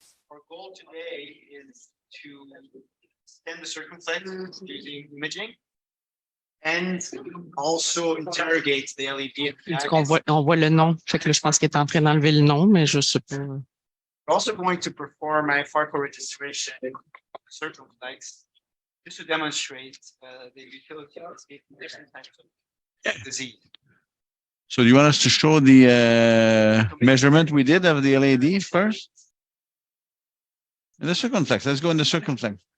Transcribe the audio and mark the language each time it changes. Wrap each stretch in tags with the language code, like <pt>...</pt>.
<en>Our goal today is to extend the circumflex using imaging and also interrogate the LAD.</en> <fr>On voit le nom. Fait que là, je pense qu'il est en train d'enlever le nom, mais je sais pas.</fr> <en>We're also going to perform a FARCO registration circumflex just to demonstrate the utility of different types of disease. So do you want us to show the measurement we did of the LAD first? The circumflex. Let's go in the circumflex.</en>